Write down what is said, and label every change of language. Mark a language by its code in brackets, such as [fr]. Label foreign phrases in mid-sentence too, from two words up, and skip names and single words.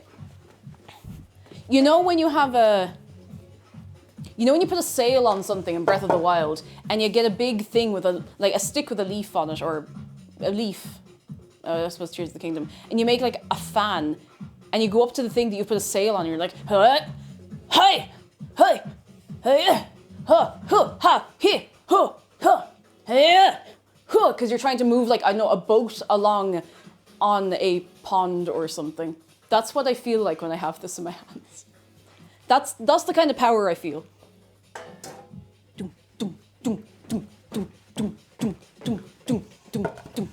[en] You know when you have when you put a sail on something in Breath of the Wild and you get a big thing with a stick with a leaf on it, or a leaf, I suppose Tears of the Kingdom, and you make like a fan and you go up to the thing that you put a sail on and you're like, hey, hey, hey, ha, ha, he, ha, ha, hey, ha, because you're trying to move like, I know, a boat along on a pond or something. That's what I feel like when I have this in my hands. That's the kind of power I feel. Doom, doom, doom, doom, doom, doom, doom, doom, doom, doom, doom.